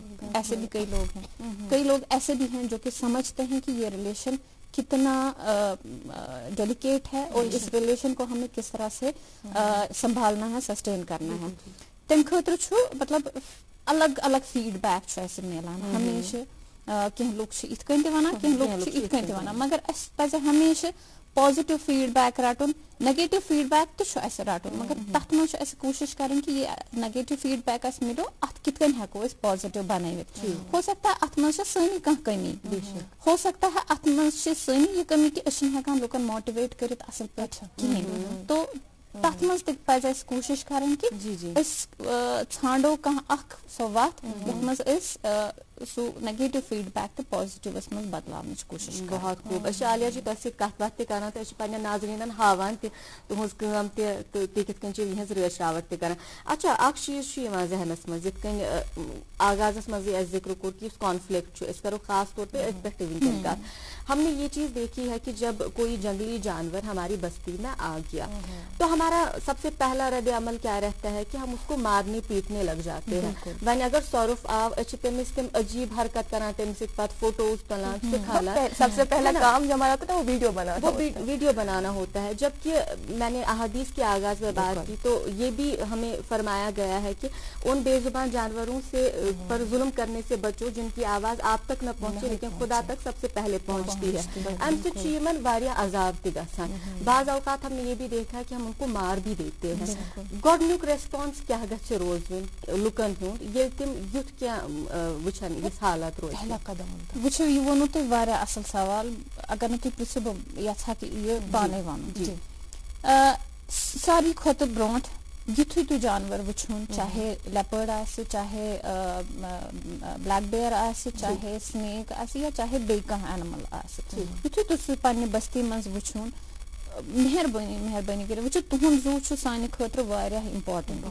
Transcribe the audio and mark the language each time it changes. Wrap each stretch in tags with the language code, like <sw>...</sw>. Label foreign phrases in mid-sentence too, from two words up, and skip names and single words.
<ur>ایسے بھی کئی لوگ ہیں. کئی لوگ ایسے بھی ہیں جو کہ سمجھتے ہیں کہ یہ ریلیشن کتنا ڈیلیکیٹ ہے اور اس ریلیشن کو ہمیں کس طرح سے سنبھالنا ہے, سسٹین کرنا ہے.</ur> <ks>تم خاطر چھو مطلب الگ الگ فیڈ بیک ایسے ملان ہمیشہ. کینٛہہ لوگ چھِ یِتھ کٔنۍ تہِ وَنان, کینٛہہ لوگ چھِ یِتھ کٔنۍ تہِ وَنان, مگر اَسہِ پَزِ ہمیشہ</ks> <en>positive feedback</en> <ks>رَٹُن.</ks> <en>negative feedback</en> <ks>تہِ چھُ اَسہِ رَٹُن, مگر تَتھ منٛز چھُ اَسہِ کوٗشِش کَرٕنۍ کہِ یہِ</ks> <en>negative feedback</en> <ks>اَسہِ مِلیو اَتھ کِتھ کٔنۍ ہٮ۪کو أسۍ پازِٹِو بَنٲوِتھ.</ks> <ur>ہو سکتا ہے</ur> <ks>اَتھ منٛز چھِ سٲنی کانٛہہ کٔمی,</ks> <ur>ہو سکتا ہے</ur> <ks>اَتھ منٛز چھِ سٲنی یہِ کٔمی کہِ أسۍ چھِنہٕ ہٮ۪کان لُکن ماٹِویٹ کٔرِتھ اَصٕل پٲٹھۍ کِہیٖنۍ. تو تَتھ منٛز تہِ پَزِ اَسہِ کوٗشِش کَرٕنۍ کہِ أسۍ ژھانڈو کانٛہہ اکھ سۄ وَتھ یَتھ منٛز أسۍ سُہ</ks> <en>negative feedback</en> <ks>تہٕ پازِٹِوَس منٛز بدلاونٕچ کوٗشِش.</ks> <ur>بہت خوب.</ur> <ks>أسۍ چھِ عالیہ جی تۄہہِ سۭتۍ کَتھ وَتھ تہِ کران تہٕ أسۍ چھِ پنٕنٮ۪ن ناظریٖنن ہاوان تہِ تُہٕنٛز کٲم تہِ تہٕ تُہۍ کِتھ کٔنۍ چھِو یِہٕنٛز رٲچھ راوَٹھ تہِ کران. اچھا, اکھ چیٖز چھُ یِوان ذہنس منٛز یِتھ کٔنۍ آغازس منٛزٕے اَسہِ ذِکر کوٚر کہِ یُس کانفلکٹ چھُ, أسۍ کرو خاص طور پہ أتھۍ پٮ۪ٹھ تہِ وٕنکٮ۪ن کَتھ.</ks> <ur>ہم نے یہ چیز دیکھی ہے کہ جب کوئی جنگلی جانور ہماری بستی میں آ گیا تو ہمارا سب سے پہلا رد عمل کیا رہتا ہے کہ ہم اس کو مارنے پیٹنے لگ جاتے ہیں.</ur> <ks>وۄنۍ اگر سۄرُپھ آو أسۍ چھِ تٔمِس تِم عجیٖب حرکت کران, تَمہِ سۭتۍ پتہٕ فوٹوز تُلان, سکھالان.</ks> <ur>سب سے پہلا کام جو ہمارا ہوتا ہے وہ ویڈیو بنانا ہوتا ہے. جبکہ میں نے احادیث کے آغاز میں بات کی تو یہ بھی ہمیں فرمایا گیا ہے کہ ان بے زبان جانوروں سے پر ظلم کرنے سے بچو جن کی آواز آپ تک نہ پہنچے لیکن خدا تک سب سے پہلے پہنچتی ہے.</ur> <ks>امہِ سۭتۍ چھُ یِمن واریاہ عذاب تہِ گژھان.</ks> <ur>بعض اوقات ہم نے یہ بھی دیکھا کہ ہم ان کو مار بھی دیتے ہیں.</ur> <ks>گۄڈنیُک ریسپانس کیٛاہ گژھِ روزُن لُکن ہُنٛد ییٚلہِ تِم یُتھ کینٛہہ وٕچھن یِژھ حالت روزِ؟ وٕچھو, یہِ ووٚنوٕ تۄہہِ واریاہ اَصٕل سوال. اگر نہٕ تُہۍ پرٛژھِو بہٕ یژھا کہِ یہِ پانے وَنُن. ساروی کھۄتہٕ برونٛٹھ یِتھُے تُہۍ جانور وٕچھُن, چاہے لیپرڈ آسہِ, چاہے</ks> <en>black bear</en> <ks>آسہِ, چاہے سنیک آسہِ یا چاہے بیٚیہِ کانٛہہ اینمل آسہِ, یِتھُے تُہۍ سُہ پننہِ بستی منٛز وٕچھُن, مہربٲنی کٔرِتھ وٕچھو تُہُنٛد زوٗ چھُ سانہِ خٲطرٕ واریاہ اِمپاٹنٹ.</ks>